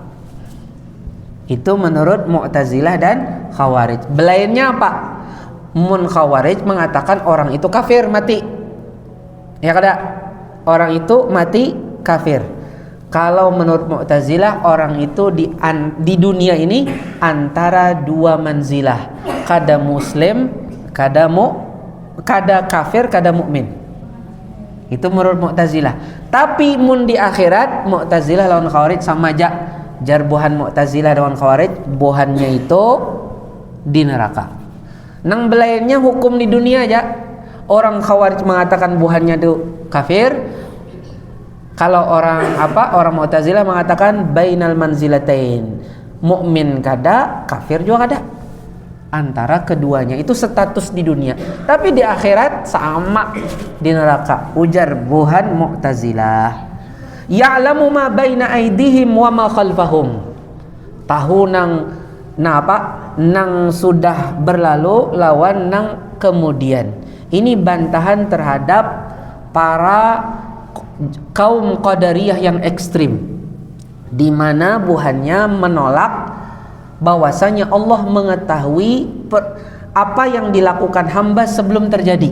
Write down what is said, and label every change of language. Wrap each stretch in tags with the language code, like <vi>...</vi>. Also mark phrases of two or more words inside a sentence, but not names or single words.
<id>Itu menurut Mu'tazilah dan Khawarij.</id> <bjn>Belainnya apa?</bjn> <id>Khawarij mengatakan orang itu kafir mati.</id> <bjn>Ya kada? Orang itu mati kafir.</bjn> <id>Kalau menurut Mu'tazilah orang itu di dunia ini antara dua manzilah,</id> <bjn>kada muslim, kada kafir, kada mukmin.</bjn> <id>Itu menurut Mu'tazilah.</id> <bjn>Tapi mun di akhirat Mu'tazilah lawan Khawarij sama aja. Jarbuhan Mu'tazilah lawan Khawarij, bohannya itu di neraka. Nang belainnya hukum di dunia aja. Orang Khawarij mengatakan buhannya itu kafir.</bjn> <id>Kalau orang Mu'tazilah mengatakan</id> <ar>بين المنزلتين,</ar> <bjn>mukmin kada, kafir juga kada.</bjn> <id>antara keduanya. Itu status di dunia, tapi di akhirat sama di neraka.</id> <bjn>Ujar Buhan Mu'tazilah,</bjn> <ar>يعلم ما بين أيديهم وما خلفهم.</ar> <bjn>Tahu nang sudah berlalu lawan nang kemudian.</bjn> <id>Ini bantahan terhadap para kaum Qadariyah yang ekstrim, di mana buhannya menolak bahwasanya Allah mengetahui apa yang dilakukan hamba sebelum terjadi.</id>